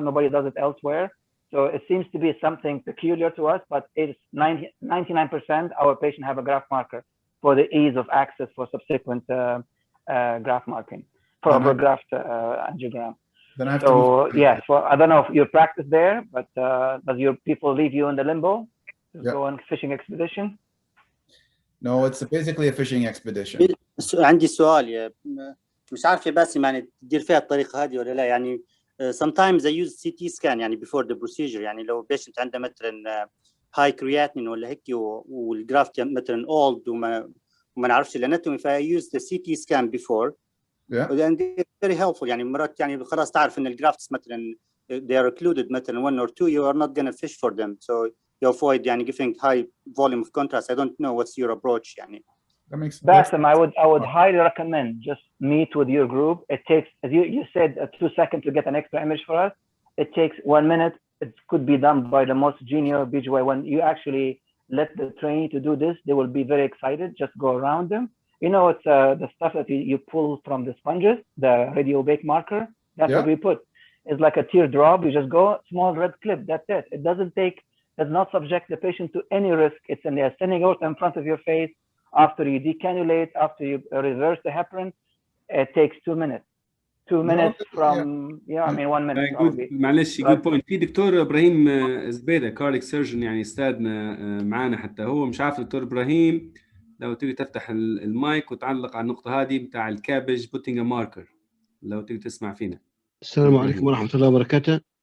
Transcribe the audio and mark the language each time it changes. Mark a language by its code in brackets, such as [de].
[en] Nobody does it elsewhere. So it seems to be something peculiar to us, but it's 99% our patients have a graft marker for the ease of access for subsequent graft marking for graft angiogram. So yes, well, I don't know if you practice there, but does your people leave you in the limbo to go on fishing expedition? No, it's basically a fishing expedition. [ar] عندي سؤال مش عارف يا باسم يعني تدير فيها الطريقة هذه ولا لا يعني [en] sometimes I use CT scan [ar] يعني [en] before the procedure [ar] يعني لو patient عنده مثلا [en] high creatinine [ar] ولا هيك والجرافت مثلا old وما نعرفش الاناتومي ف [en] I use the CT scan before. and it's very helpful يعني [ar] مرات يعني خلاص تعرف ان الجرافتس مثلا [en] they are occluded مثلا 1 or 2 you are not going to fish for them so you avoid يعني giving high volume of contrast. I don't know what's your approach يعني. That makes sense. Basem, I would highly recommend just meet with your group. It takes, as you said, 2 seconds to get an extra image for us. It takes 1 minute. It could be done by the most junior BGY. When you actually let the trainee to do this, they will be very excited. Just go around them. You know, it's the stuff that you pull from the sponges, the radio-bake marker. That's what we put. It's like a teardrop. You just go, small red clip. That's it. It does not subject the patient to any risk. It's in the ascending aorta in front of your face. After you decannulate, after you reverse the heparin, it takes 2 minutes. 2 minutes from, I mean 1 minute probably. [ar] معلش [en] good point. [ar] في دكتور إبراهيم زبيدة كارديك سيرجن يعني استاذنا معنا حتى هو مش عارف دكتور إبراهيم لو تيجي تفتح المايك وتعلق على النقطة هذه بتاع الكابج [en] putting a marker [ar] لو تيجي تسمع فينا. السلام عليكم ورحمة الله وبركاته.